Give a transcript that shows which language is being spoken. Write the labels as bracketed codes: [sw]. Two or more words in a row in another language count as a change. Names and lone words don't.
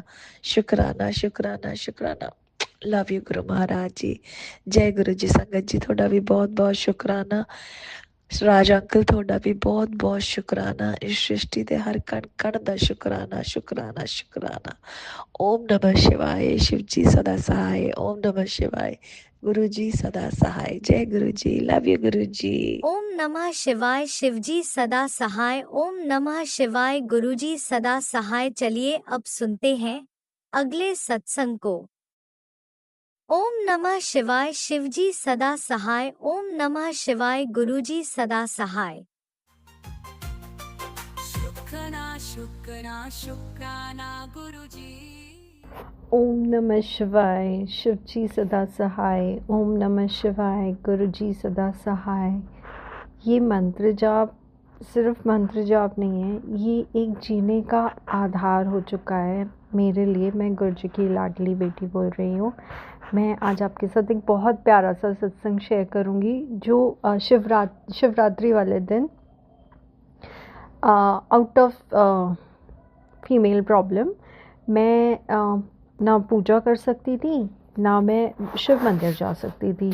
[pa] ਸ਼ੁਕਰਾਨਾ ਸ਼ੁਕਰਾਨਾ ਸ਼ੁਕਰਾਨਾ। [en] love you [pa] ਗੁਰੂ ਮਹਾਰਾਜ ਜੀ। ਜੈ ਗੁਰੂ ਜੀ। ਸੰਗਤ ਜੀ, ਤੁਹਾਡਾ ਵੀ ਬਹੁਤ ਬਹੁਤ ਸ਼ੁਕਰਾਨਾ। ਰਾਜ ਅੰਕਲ ਤੁਹਾਡਾ ਵੀ ਬਹੁਤ ਬਹੁਤ ਸ਼ੁਕਰਾਨਾ, ਇਸ ਸ੍ਰਿਸ਼ਟੀ ਦੇ ਹਰ ਕਣ ਕਣ ਦਾ ਸ਼ੁਕਰਾਨਾ ਸ਼ੁਕਰਾਨਾ ਸ਼ੁਕਰਾਨਾ। [hi] ओम नमः शिवाय, शिव जी सदा सहाय। ओम नमः शिवाय, गुरु जी सदा सहाय। जय गुरु जी, [en] love you [hi] गुरु जी। ओम नमः शिवाय, शिवजी सदा सहाय। ओम नमः शिवाय, गुरुजी सदा सहाय। चलिए अब सुनते हैं अगले सत्संग को। ओम नमः शिवाय, शिवजी सदा सहाय। ओम नमः शिवाय, गुरुजी सदा सहाय। शुक्राना शुक्राना शुक्राना गुरुजी। ओम नमः शिवाय, शिवजी सदा सहाय। ओम नमः शिवाय, गुरुजी सदा सहाय। ये मंत्र जाप सिर्फ मंत्र जाप नहीं है, ये एक जीने का आधार हो चुका है मेरे लिए। मैं गुरुजी की लाडली बेटी बोल रही हूँ। मैं आज आपके साथ एक बहुत प्यारा सा सत्संग शेयर करूँगी जो शिवरात्रि वाले दिन [en] out of female problem [hi] मैं ना पूजा कर सकती थी, ना मैं शिव मंदिर जा सकती थी।